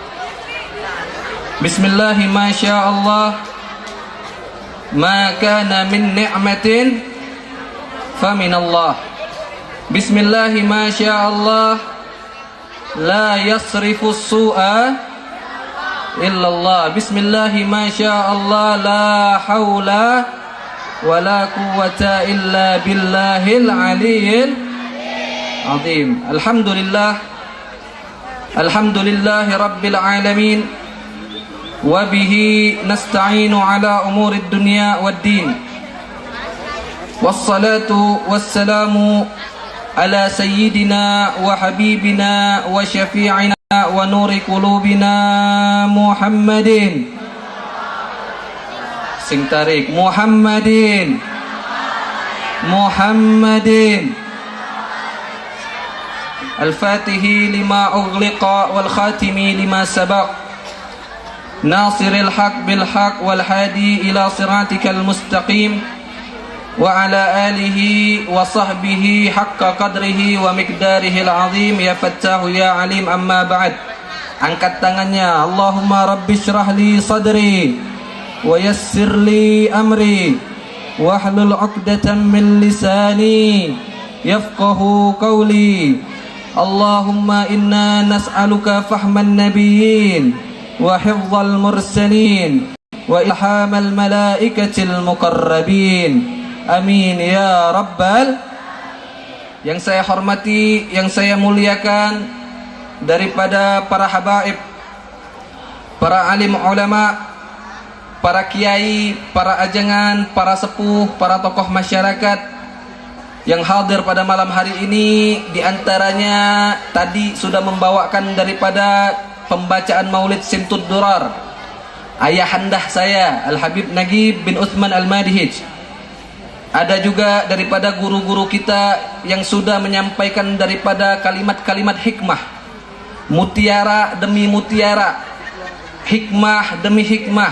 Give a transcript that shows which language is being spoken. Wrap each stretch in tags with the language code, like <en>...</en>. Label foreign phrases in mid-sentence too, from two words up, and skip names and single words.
<ar>بسم الله ما شاء الله ما كان من نعمة فمن الله. بسم الله ما شاء الله لا يصرف السوء إلا الله. بسم الله ما شاء الله لا حول ولا قوة إلا بالله العلي العظيم. الحمد لله رب العالمين وبه نستعين على أمور الدنيا والدين. والصلاة والسلام على سيدنا وحبيبنا وشفيعنا ونور قلوبنا محمد.</ar> <jv>Sing tarik, Muhammadin.</jv> <ar>الفاتح لما أغلق والخاتم لما سبق. ناصر الحق بالحق والهادي إلى صراطك المستقيم وعلى آله وصحبه حق قدره ومقداره العظيم. يا فتاح يا عليم أما بعد.</ar> <id>Angkat tangannya.</id> <ar>اللهم رب اشرح لي صدري ويسر لي أمري واحلل عقدة من لساني يفقهوا قولي. اللهم إنا نسألك فهم النبيين وحفظ المرسلين وإلهام الملائكة المقربين. آمين يا رب.</ar> <id>Yang saya hormati, yang saya muliakan, daripada para habaib, para alim ulama, para kiai, para ajangan, para sepuh, para tokoh masyarakat yang hadir pada malam hari ini. Di antaranya tadi sudah membawakan daripada pembacaan Maulid Simtud Durar ayahandah saya Al-Habib Nagib bin Uthman Al-Madihij. Ada juga daripada guru-guru kita yang sudah menyampaikan daripada kalimat-kalimat hikmah, mutiara demi mutiara, hikmah demi hikmah.</id>